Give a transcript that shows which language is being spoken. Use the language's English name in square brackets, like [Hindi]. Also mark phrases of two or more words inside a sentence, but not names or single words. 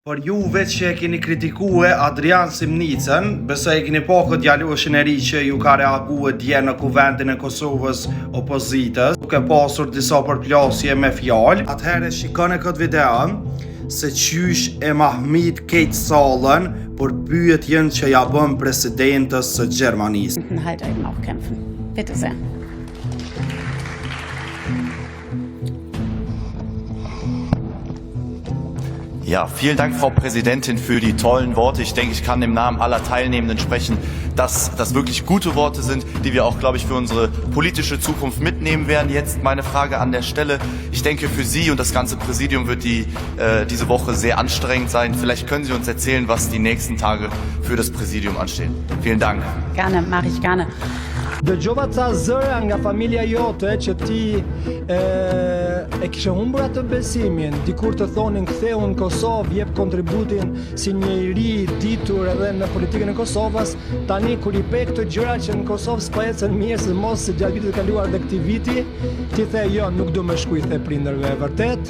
[Albanian] Por juve që e keni kritikue Adrian Simnicën, besoj e keni pa këtë djaloshin e ri që ju ka reague dje në kuvendin e Kosovës opozitës, duke pasur disa përplasje me fjalë. Atëherë shikoni këtë video se qysh e Mahmit Kate Sallën për pyetjen që ja bën presidentës së Gjermanisë. [German] Halt eben auch kämpfen. Bitte sehr. Ja, vielen Dank, Frau Präsidentin, für die tollen Worte. Ich denke, ich kann im Namen aller Teilnehmenden sprechen, dass das wirklich gute Worte sind, die wir auch, glaube ich, für unsere politische Zukunft mitnehmen werden. Jetzt meine Frage an der Stelle. Ich denke, für Sie und das ganze Präsidium wird diese Woche sehr anstrengend sein. Vielleicht können Sie uns erzählen, was die nächsten Tage für das Präsidium anstehen. Vielen Dank. Gerne, mache ich gerne. [Albanian] Dëgjova ca zëra nga familja jote që ti e kishe humbur atë besimin, dikur të thonin ktheu në Kosovë, jep kontributin si një i ri ditur edhe në politikën e Kosovës. Tani kur i pe këto gjëra që në Kosovë s'po ecën mirë, se mos se gjatë vitit të kaluar dhe këtij viti, ti the jo, nuk do më shkuj, the prindërve, vërtet?